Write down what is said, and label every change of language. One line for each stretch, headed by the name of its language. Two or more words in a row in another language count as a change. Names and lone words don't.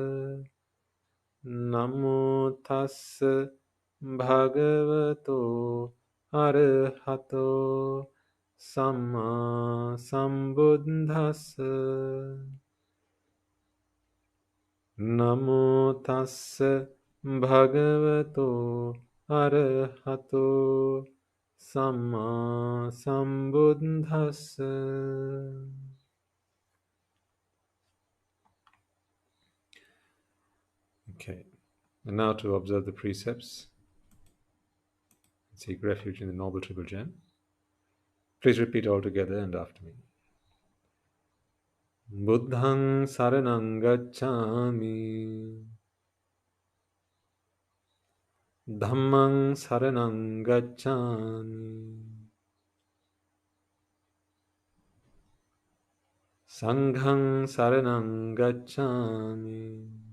Pali: Namo tassa bhagavato arahato samma sambuddhassa. Namo tassa bhagavato arahato samma sambuddhassa.
English: Okay, and now to observe the precepts and seek refuge in the Noble Triple Gem. Please repeat all together and after me.
Pali: Buddhang saranang gacchami. Dhammang saranang gacchami. Sanghang saranang gacchami.